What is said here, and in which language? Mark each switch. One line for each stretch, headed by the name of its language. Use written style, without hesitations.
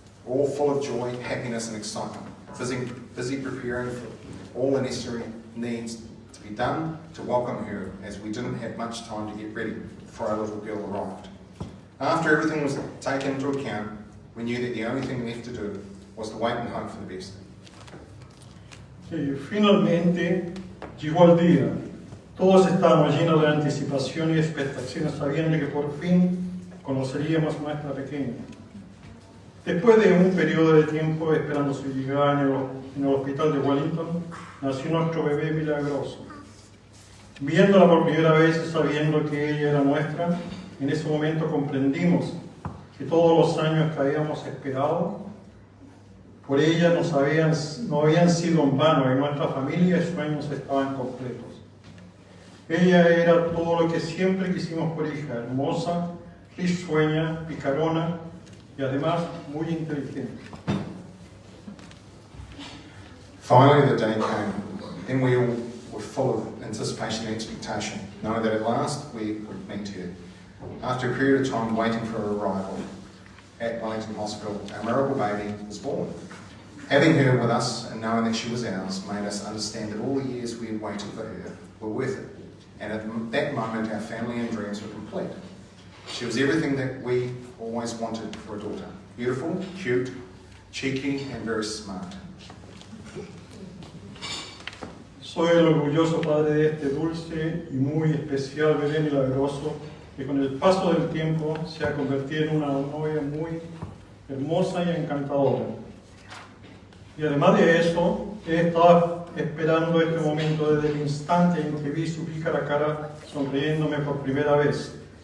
English: all full of joy, happiness and excitement, busy preparing for all the necessary needs to be done to welcome her, as we didn't have much time to get ready before our little girl arrived. After everything was taken into account, we knew that the only thing left to do was to wait and hope for the best.
Spanish: Sí, finalmente llegó el día. Todos estábamos llenos de anticipación y expectaciones, sabiendo que por fin conoceríamos a nuestra pequeña. Después de un periodo de tiempo esperando su llegada en el hospital de Wellington, nació nuestro bebé milagroso. Viéndola por primera vez y sabiendo que ella era nuestra, en ese momento comprendimos que todos los años que habíamos esperado por ella no habían sido en vano, y nuestra familia y sueños estaban completos. Ella era todo lo que siempre quisimos por hija, hermosa, risueña, picarona y además muy inteligente.
English: Finally, the day came. Then we all were full of anticipation and expectation, knowing that at last we would meet her. After a period of time waiting for her arrival at Wellington Hospital, our miracle baby was born. Having her with us and knowing that she was ours made us understand that all the years we had waited for her were worth it. And at that moment, our family and dreams were complete. She was everything that we always wanted for a daughter. Beautiful, cute, cheeky, and very smart.
Spanish: Soy el orgulloso padre de este dulce y muy especial bebé milagroso, que con el paso del tiempo se ha convertido en una novia muy hermosa y encantadora. Y además de eso, he estado esperando este momento desde el instante en que vi su pícara cara sonriéndome por primera vez.